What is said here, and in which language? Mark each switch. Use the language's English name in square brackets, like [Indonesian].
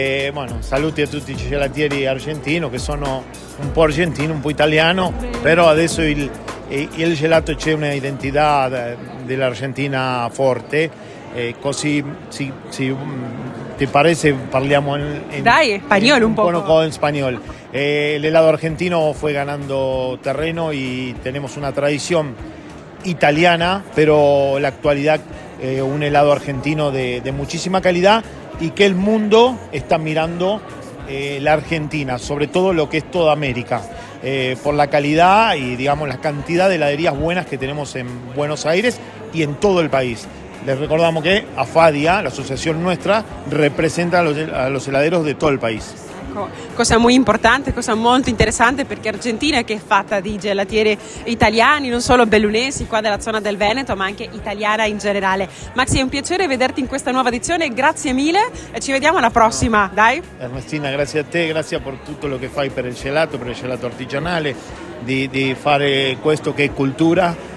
[Italian] Bueno, saluti a tutti i gelatieri argentini, che sono un po' argentino, un po' italiano, però adesso il gelato c'è una identità dell'Argentina forte, così ti pare se parliamo [Spanish] Dai, español un poco. En español. El helado argentino fue ganando terreno y tenemos una tradición italiana, pero en la actualidad un helado argentino de muchísima calidad, y que el mundo está mirando la Argentina, sobre todo lo que es toda América, por la calidad y digamos la cantidad de heladerías buenas que tenemos en Buenos Aires y en todo el país. Les recordamos que Afadia, la asociación nuestra, representa a los heladeros de todo el país. [Italian] Cosa molto importante, cosa molto interessante, perché Argentina che è fatta di gelatieri italiani, non solo bellunesi qua della zona del Veneto, ma anche italiana in generale. Maxi, è un piacere vederti in questa nuova edizione, grazie mille e ci vediamo alla prossima, dai. Ernestina, grazie a te, grazie per tutto lo che fai per il gelato artigianale, di fare questo che è cultura.